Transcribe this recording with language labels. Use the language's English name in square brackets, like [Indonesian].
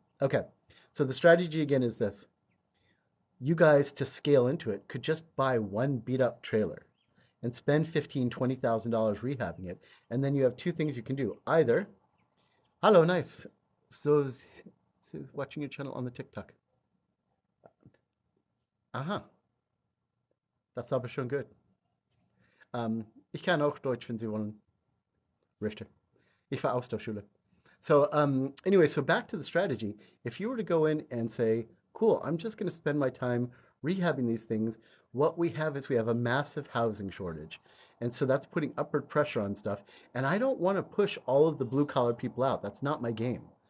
[English] Okay, so the strategy again is this. You guys, to scale into it, could just buy one beat up trailer and spend $15,000, $20,000 rehabbing it. And then you have two things you can do. Either, hello, nice. So watching your channel on the TikTok. [German] Aha, das ist aber schon gut. Ich kann auch Deutsch, wenn Sie wollen. Richter. Ich war Austauschschule. [English] So anyway, so back to the strategy. If you were to go in and say, cool, I'm just going to spend my time rehabbing these things, what we have is we have a massive housing shortage. And so that's putting upward pressure on stuff. And I don't want to push all of the blue collar people out. That's not my game.